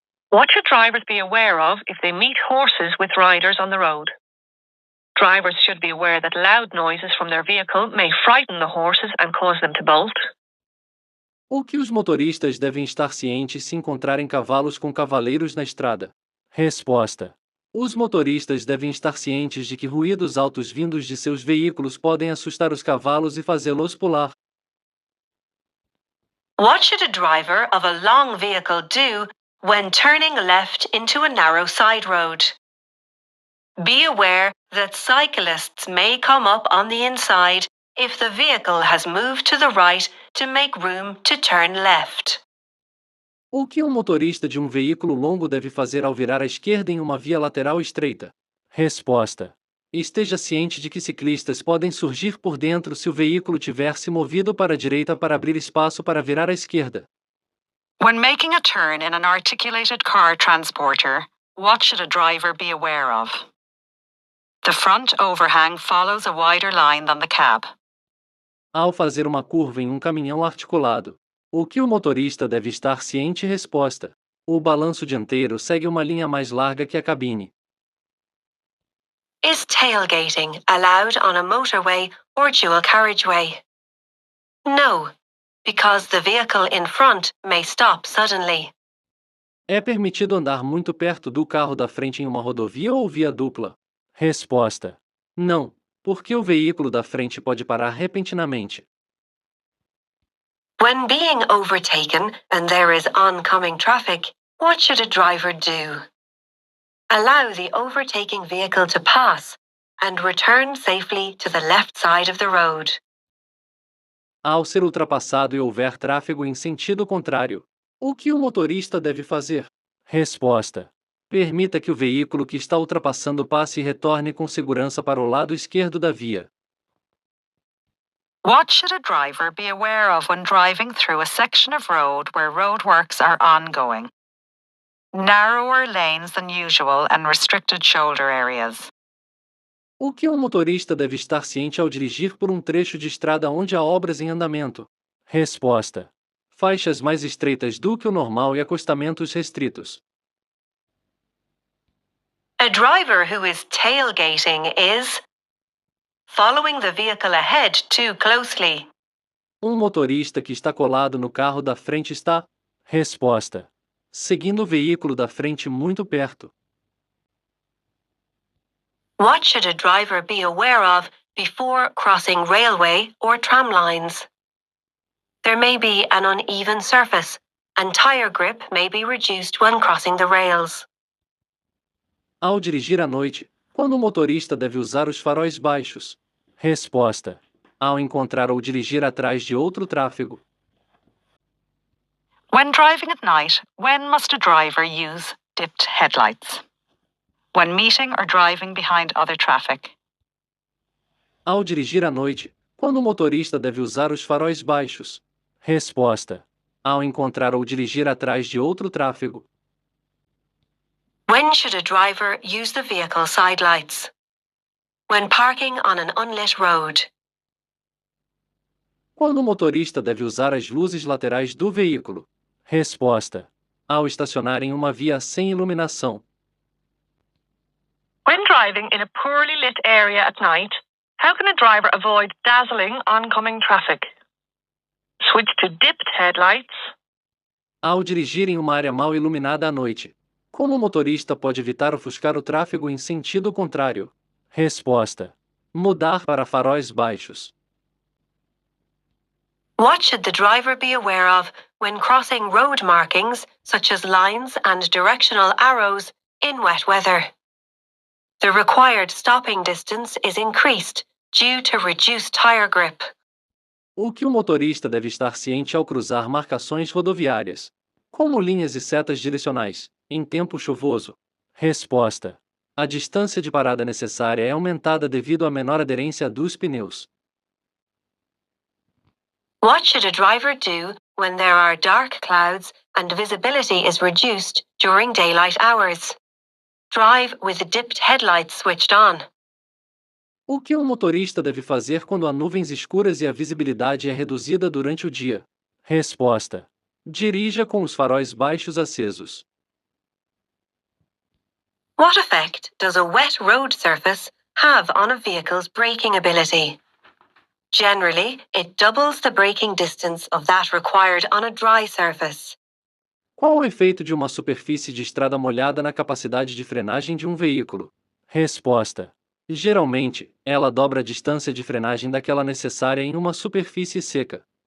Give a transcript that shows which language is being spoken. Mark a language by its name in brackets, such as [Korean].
[English] What should drivers be aware of if they meet horses with riders on the road? Drivers should be aware that loud noises from their vehicle may frighten the horses and cause them to bolt. [Portuguese] O que os motoristas devem estar cientes se encontrarem cavalos com cavaleiros na estrada? Resposta: os motoristas devem estar cientes de que ruídos altos vindos de seus veículos podem assustar os cavalos e fazê-los pular. [English] What should a driver of a long vehicle do when turning left into a narrow side road? Be aware that cyclists may come up on the inside if the vehicle has moved to the right to make room to turn left. [Portuguese] O que um motorista de um veículo longo deve fazer ao virar à esquerda em uma via lateral estreita? Resposta: esteja ciente de que ciclistas podem surgir por dentro se o veículo tiver se movido para a direita para abrir espaço para virar à esquerda. [English] When making a turn in an articulated car transporter, what should a driver be aware of? The front overhang follows a wider line than the cab. [Portuguese] Ao fazer uma curva em um caminhão articulado, o que o motorista deve estar ciente? Resposta: o balanço dianteiro segue uma linha mais larga que a cabine. [English] Is tailgating allowed on a motorway or dual carriageway? No, because the vehicle in front may stop suddenly. [Portuguese] É permitido andar muito perto do carro da frente em uma rodovia ou via dupla? Resposta: não, porque o veículo da frente pode parar repentinamente. [English] When being overtaken and there is oncoming traffic, what should a driver do? Allow the overtaking vehicle to pass and return safely to the left side of the road. [Portuguese] Ao ser ultrapassado e houver tráfego em sentido contrário, o que o motorista deve fazer? Resposta: permita que o veículo que está ultrapassando passe e retorne com segurança para o lado esquerdo da via. [English] What should a driver be aware of when driving through a section of road where roadworks are ongoing? Narrower lanes than usual and restricted shoulder areas. [Portuguese] O que um motorista deve estar ciente ao dirigir por um trecho de estrada onde há obras em andamento? Resposta: faixas mais estreitas do que o normal e acostamentos restritos. [English] A driver who is tailgating is following the vehicle ahead too closely. [Portuguese] Um motorista que está colado no carro da frente está. Resposta: seguindo o veículo da frente muito perto. [English] What should a driver be aware of before crossing railway or tram lines? There may be an uneven surface, and tire grip may be reduced when crossing the rails. [Portuguese] Ao dirigir à noite, quando o motorista deve usar os faróis baixos? Resposta: ao encontrar ou dirigir atrás de outro tráfego. [English] When driving at night, when must a driver use dipped headlights? When meeting or driving behind other traffic. [Portuguese] Ao dirigir à noite, quando o motorista deve usar os faróis baixos? Resposta: ao encontrar ou dirigir atrás de outro tráfego. [English] When should a driver use the vehicle side lights? When parking on an unlit road. [Portuguese] Quando o motorista deve usar as luzes laterais do veículo? Resposta: ao estacionar em uma via sem iluminação. [English] When driving in a poorly lit area at night, how can a driver avoid dazzling oncoming traffic? Switch to dipped headlights. [Portuguese] Ao dirigir em uma área mal iluminada à noite, como o motorista pode evitar ofuscar o tráfego em sentido contrário? Resposta: mudar para faróis baixos. [English] What should the driver be aware of when crossing road markings such as lines and directional arrows in wet weather? The required stopping distance is increased due to reduced tire grip. [Portuguese] O que o motorista deve estar ciente ao cruzar marcações rodoviárias, como linhas e setas direcionais, em tempo chuvoso? Resposta: a distância de parada necessária é aumentada devido à menor aderência dos pneus. [English] What should a driver do when there are dark clouds and visibility is reduced during daylight hours? Drive with the dipped headlights switched on. [Portuguese] O que um motorista deve fazer quando há nuvens escuras e a visibilidade é reduzida durante o dia? Resposta: dirija com os faróis baixos acesos. [English] What effect does a wet road surface have on a vehicle's braking ability? Generally, it doubles the braking distance of that required on a dry surface. [Portuguese] Qual o efeito de uma superfície de estrada molhada na capacidade de frenagem de um veículo? Resposta: geralmente, ela dobra a distância de frenagem daquela necessária em uma superfície seca.